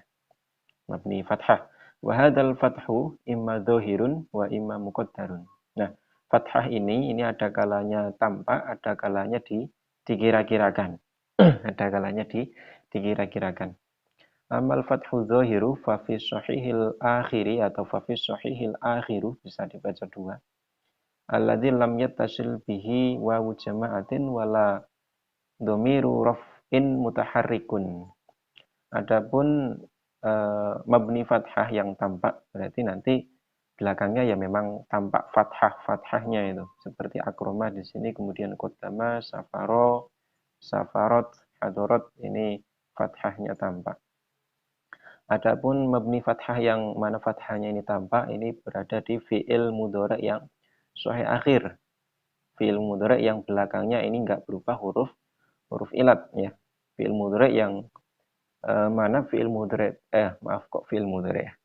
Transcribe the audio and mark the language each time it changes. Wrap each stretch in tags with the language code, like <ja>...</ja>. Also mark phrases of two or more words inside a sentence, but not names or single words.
<ar>مبني فتحة. وهذا الفتح إما ظاهر وإما مقدر.</ar> <id>Nah, fathah ini ada kalanya tampak, ada kalanya dikira-kirakan. Ada kalanya dikira-kirakan.</id> <ar>أما الفتح الظاهر ففي صحيح الآخر atau ففي صحيح الآخر,</ar> <id>bisa dibaca dua.</id> <ar>الذي لم يتصل به واو جماعة ولا ضمير رفع متحرك.</ar> <id>Adapun mabni fathah yang tampak berarti nanti belakangnya ya memang tampak fathahnya itu. Seperti akroma di sini, kemudian qaddama, safaro, safarot, hadorot, ini fathahnya tampak. Adapun mabni fathah yang mana fathahnya ini tampak, ini berada di fi'il mudhari yang sahih akhir. Fi'il mudhari yang belakangnya ini enggak berupa huruf ilat ya. Fi'il mudhari yang mana fi'il mudhari fi'il mudhari ya.</id>